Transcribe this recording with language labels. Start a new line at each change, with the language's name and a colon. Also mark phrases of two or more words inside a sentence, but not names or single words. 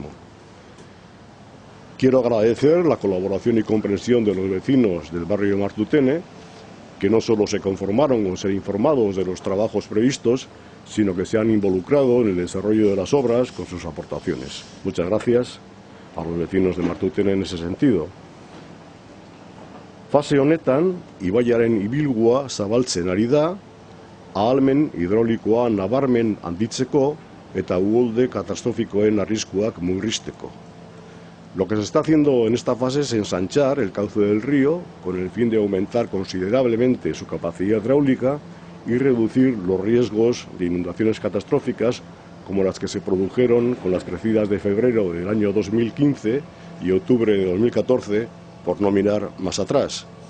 Spanish: Quiero agradecer la colaboración y comprensión de los vecinos del barrio de Martutene, que no solo se conformaron con ser informados de los trabajos previstos, sino que se han involucrado en el desarrollo de las obras con sus aportaciones. Muchas gracias a los vecinos de Martutene en ese sentido.
Basque: Fase honetan, ibaiaren ibilgua zabaltzen ari da, ahalmen hidrolikoa nabarmen handitzeko eta uholde katastrofikoen arriskuak murrizteko.
Spanish: Lo que se está haciendo en esta fase es ensanchar el cauce del río con el fin de aumentar considerablemente su capacidad hidráulica y reducir los riesgos de inundaciones catastróficas como las que se produjeron con las crecidas de febrero del año 2015 y octubre de 2014, por no mirar más atrás.